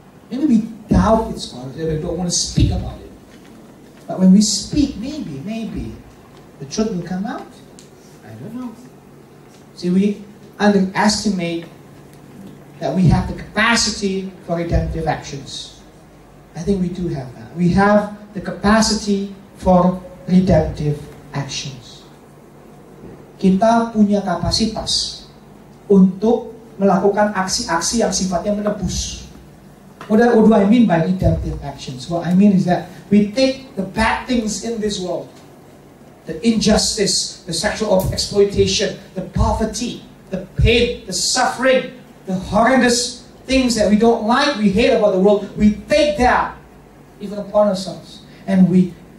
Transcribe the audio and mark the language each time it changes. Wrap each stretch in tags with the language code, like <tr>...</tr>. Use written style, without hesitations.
<en>Maybe we doubt its power, we don't want to speak about it. But when we speak, maybe, the truth will come out. I don't know. See, we underestimate that we have the capacity for redemptive actions. I think we do have that. We have the capacity for redemptive actions.</en> <id>Kita punya kapasitas untuk melakukan aksi-aksi yang sifatnya menebus.</id> <en>What do I mean by redemptive actions? What I mean is that we take the bad things in this world, the injustice, the sexual exploitation, the poverty, the pain, the suffering, the horrendous things that we don't like, we hate about the world, we take that even upon ourselves, and we</en>